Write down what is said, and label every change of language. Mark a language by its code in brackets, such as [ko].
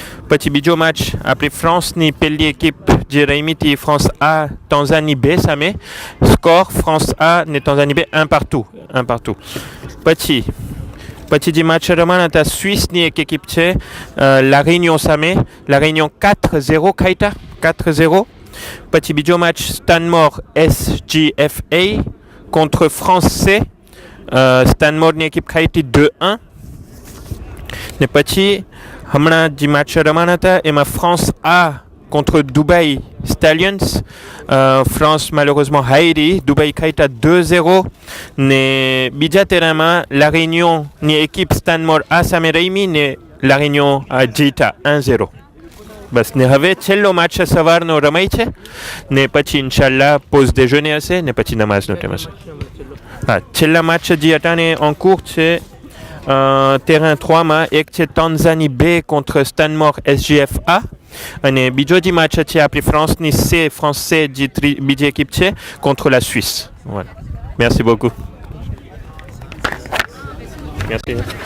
[gu] પછી બીજો મેચ આપણી ફ્રાન્સની પહેલી એકિપ જે રમી હતી ફ્રાન્સ A તાન્ઝાની B સામે સ્કોર ફ્રાન્સ A ને તાન્ઝાની B 1-1. પછી જે મેચ રમાના હતા સ્વિસની એક એકિપ છે La Réunion સામે La Réunion 4-0 ખાઈતા 4-0. પછી બીજો match Stanmore SGFA contre France C. Stanmoreની એકિપ ખાઈતી 2-1. ને પછી હમણાં જે મેચ રમાના હતા એમાં France A contre Dubai Stallions. France malheureusement હારી Dubai ખાઈતા 2-0 ને બીજા terrainમાં La Réunionની એકિપ Stanmore A સામે રમી ને La Réunion a જીતા 1-0. બસ ને હવે છેલ્લો મેચ સવારનો રમાય છે ને પછી ઇન્શાલ્લાહ પોઝ déjeuner હશે ને પછી નમાઝનો ટાઈમ હશે. હા, છેલ્લા મેચ જે અટાણે en cours છે terrain 3માં એક છે તાન્ઝાની B contre Stanmore SGFA અને બીજો જે મેચ છે આપણી ફ્રાન્સની France C જે બીજી એકિપ છે [fr] contre la Suisse. Voilà. Merci beaucoup. Merci.